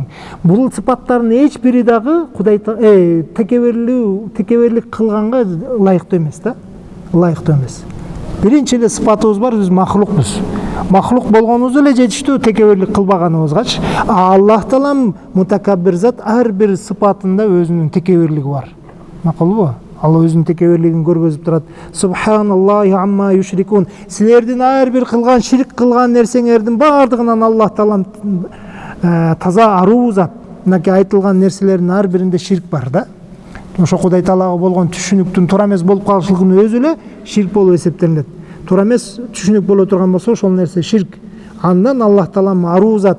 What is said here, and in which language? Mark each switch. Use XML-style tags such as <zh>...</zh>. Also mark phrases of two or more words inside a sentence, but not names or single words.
<ky>Бул сыпаттардын эч бири дагы Кудай текеберлик кылганга ылайыктуу эмес да, ылайыктуу эмес. Биринчи эле сыпатыбыз бар, биз махлукпуз. Махлук болгонубуз эле жетиштүү, текебирлик кылбаганыбызгачы. Аллах таалам мутакаббир зат, ар бир сыпатында өзүнүн текебирлиги бар. Макулбу? Алла өзүнүн текебирлигин көргөзүп турат.</ky> <ar>سبحان الله عما يشركون.</ar> <ky>Силердин ар бир кылган ширк кылган нерсеңердин бардыгынан Аллах таалам таза аруу зат. Мынакей айтылган нерселердин ар биринде ширк бар да. Ошо Кудай Таалага болгон түшүнүктүн туура эмес болуп калышлыгынын өзү эле ширк болуп эсептелинет. Туура эмес түшүнүк боло турган болсо ошол нерсе ширк. Андан Аллах таалам аруу зат.</ky>